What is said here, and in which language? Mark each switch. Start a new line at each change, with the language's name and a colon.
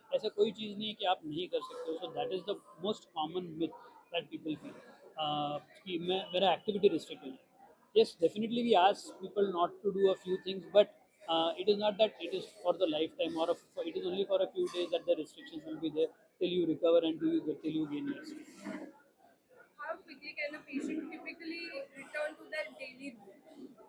Hindi: ऐसा कोई चीज़ नहीं है कि आप नहीं कर सकते हो.
English: So that is the most common myth that people feel.
Hindi: कि मैं मेरा activity restrict हो जाए.
English: Yes, definitely we ask people not to do a few things, but it is not that it is for the lifetime or it is only for a few days that the restrictions will be there till you recover and till you gain your strength. How quickly can a patient typically return to their daily routine?